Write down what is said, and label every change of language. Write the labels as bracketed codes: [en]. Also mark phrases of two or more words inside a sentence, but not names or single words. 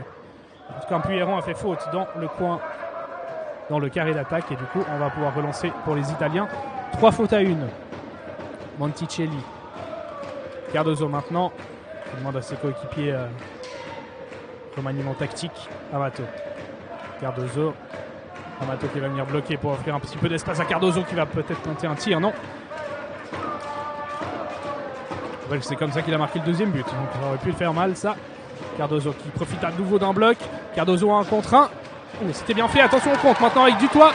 [fr] En tout cas, un Puyerrand a fait faute dans le coin, dans le carré d'attaque, et du coup, on va pouvoir relancer pour les Italiens. 3 fautes à 1. Monticelli. Cardoso maintenant. Il demande à ses coéquipiers remaniement tactique. Amato. Cardoso. Amato qui va venir bloquer pour offrir un petit peu d'espace à Cardoso qui va peut-être tenter un tir. Non. C'est comme ça qu'il a marqué le deuxième but. Donc ça aurait pu le faire mal ça. Cardoso qui profite à nouveau d'un bloc. Cardoso 1 contre 1. Mais c'était bien fait. Attention au compte maintenant avec Dutoit.